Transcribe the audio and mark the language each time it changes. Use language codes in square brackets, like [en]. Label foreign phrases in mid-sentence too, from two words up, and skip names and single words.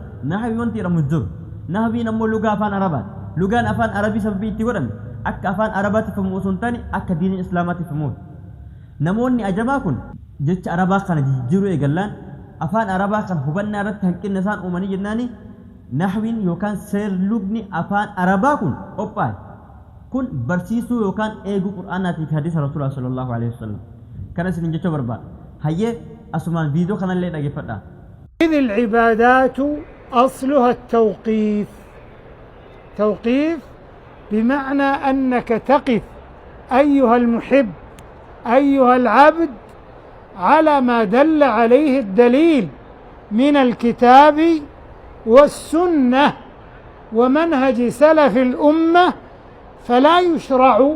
[om] nahwi wanti jedhamu jiru nahwiin ammoo lugaa afaan arabaati lugaan afaan arabii sababii itti godhame akka afaan arabaatti famu osoo hin taane akka diinii islaamaatti famu namoonni ajamaa kun jecha arabaa kana jijjiiruu eegallaan afaan arabaa kan hubannaa irratti hanqinna isaan uumanii jennaani nahwiin yookaan seerlugni afaan arabaa kun qophaa'e kun barsiisuu yookaan eeguu qur'aanaatii fi hadiisa rasuulaa [ar] صلى الله عليه وسلم [om] kana isin jechuu barbaada hayyee asumaan viidiyoo kanallee dhageeffadhaa [ar] إذ العبادات أصلها التوقيف توقيف بمعنى أنك تقف أيها المحب أيها العبد على ما دل عليه الدليل من الكتاب والسنة ومنهج سلف الأمة فلا يشرع